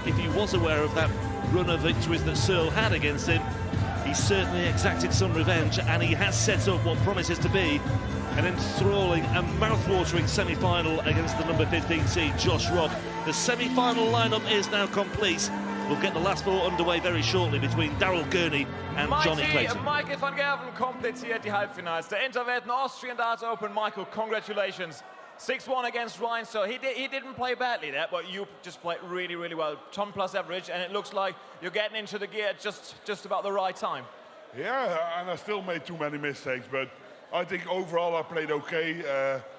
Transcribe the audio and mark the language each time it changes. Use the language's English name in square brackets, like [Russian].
[English] If he was aware of that run of victories that Searle had against him, he certainly exacted some revenge, and he has set up what promises to be an enthralling and mouth-watering semi-final against the number 15 seed, Josh Rock. The semi-final lineup is now complete. We'll get the last 4 underway very shortly between Daryl Gurney and Johnny Clayton. [German] Michael van Gerwen komplettiert die Halbfinals. [English] Der Interwelten Austrian Darts Open. Michael, congratulations. 6-1 against Ryan Searle. He didn't play badly there, but you just played really, really well. Ton-plus average, and it looks like you're getting into the gear just about the right time. Yeah, and I still made too many mistakes, but I think overall I played okay.